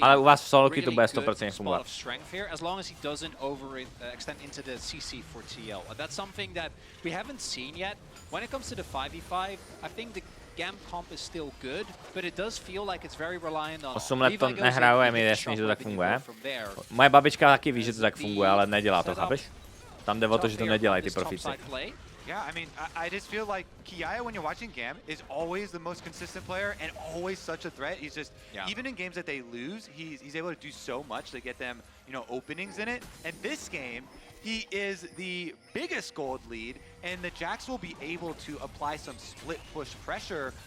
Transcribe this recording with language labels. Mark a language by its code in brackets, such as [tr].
[cs] ale u vás v soloky to bude 100% fungovat. [en] As long as he doesn't overextend into the CC for TL. That's something that we haven't seen yet. When it comes to the 5v5, I think the GAM comp is still good, but it does feel like it's very reliant on [cs] 8 let to nehraju a mi je jasný, že to tak funguje. Moje babička taky ví, že to tak funguje, ale nedělá to, chápeš? Tam jde o to, že to nedělají ty profíci. [en] Yeah, I mean, I just feel like Kiaya, when you're watching GAM, is always the most consistent player and always such a threat. He's just, even in games that they lose, he's able to do so much to get them, you know, openings in it. And this game, he is the biggest gold lead, and the Jax will be able to apply some split push pressure.